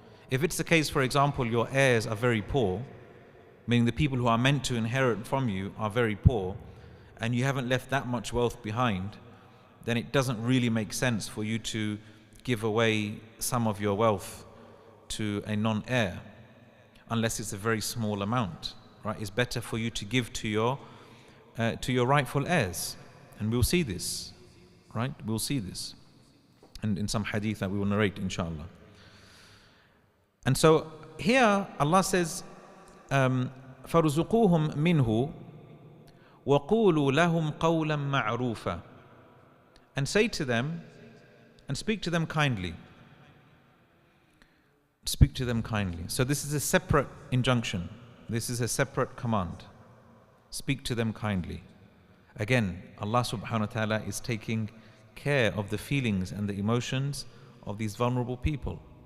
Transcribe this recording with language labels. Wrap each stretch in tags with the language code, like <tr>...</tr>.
<en>If it's the case, for example, your heirs are very poor, meaning the people who are meant to inherit from you are very poor, and you haven't left that much wealth behind, then it doesn't really make sense for you to give away some of your wealth to a non-heir, unless it's a very small amount. Right? It's better for you to give to your rightful heirs, and we'll see this. Right? We'll see this, and in some hadith that we will narrate, inshallah. And so here Allah says,</en> <ar>فَارْزُقُوهُمْ مِنْهُ وَقُولُوا لَهُمْ قَوْلًا مَعْرُوفًا.</ar> <en>And say to them, and speak to them kindly. Speak to them kindly. So this is a separate injunction. This is a separate command. Speak to them kindly. Again, Allah subhanahu wa ta'ala is taking care of the feelings and the emotions of these vulnerable people.</en>